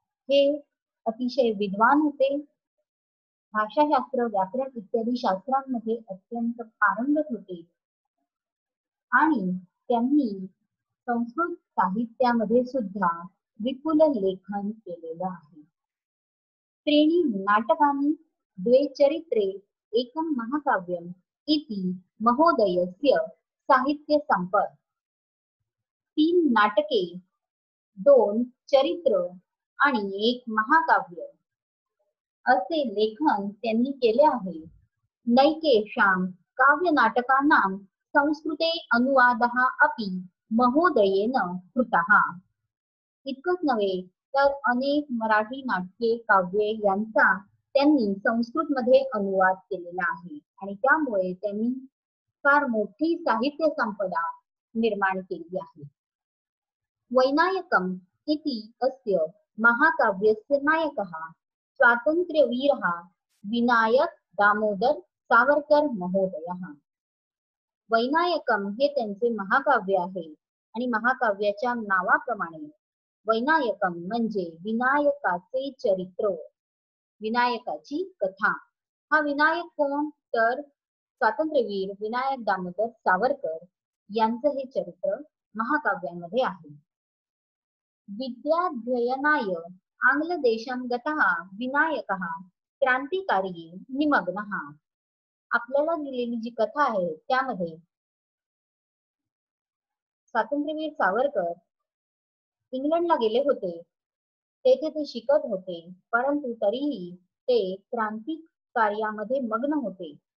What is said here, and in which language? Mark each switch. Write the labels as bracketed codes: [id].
[mr] हे अतिशय विद्वान होते. भाषाशास्त्र, व्याकरण इत्यादी शास्त्रांमध्ये अत्यंत पारंगत होते आणि त्यांनी संस्कृत साहित्यामध्ये सुद्धा विपुल लेखन केलेलं आहे. [sa] त्रीणि नाटकानि द्वे चरित्रे एकं महाकाव्यम इति महोदयस्य साहित्य संपद. [mr] 3 नाटके, 2 चरित्र आणि 1 महाकाव्य असे लेखन त्यांनी केले आहे. [sa] नैकेषां काव्य नाटकानां संस्कृते अनुवादः अपि महोदयेन कृतः. [mr] इतकंच नव्हे तर अनेक मराठी नाटके, काव्ये यांचा त्यांनी संस्कृत मध्ये अनुवाद केलेला आहे आणि त्यामुळे त्यांनी फार मोठी साहित्य संपदा निर्माण केली आहे. [sa] वैनायकम इति अस्य महाकाव्यस्य नायकः स्वातंत्र्यवीरः विनायक दामोदर सावरकर महोदयः. [mr] वैनायकम हे त्यांचे महाकाव्य आहे आणि महाकाव्याच्या नावाप्रमाणे वैनायकम म्हणजे विनायकाचे चरित्र, विनायकाची कथा. हा विनायक कोण? तर स्वातंत्र्यवीर विनायक दामोदर सावरकर यांचं हे चरित्र महाकाव्यांमध्ये आहे. [sa] विद्याध्ययनाय आंग्लदेशं गतः विनायकः क्रांतिकारी निमग्नः. [mr] आपल्याला दिलेली जी कथा आहे त्यामध्ये स्वातंत्र्यवीर सावरकर इंग्लंडला गेले होते. तेथे ते शिकत होते, परंतु तरीही ते क्रांती कार्यामध्ये मग्न होते.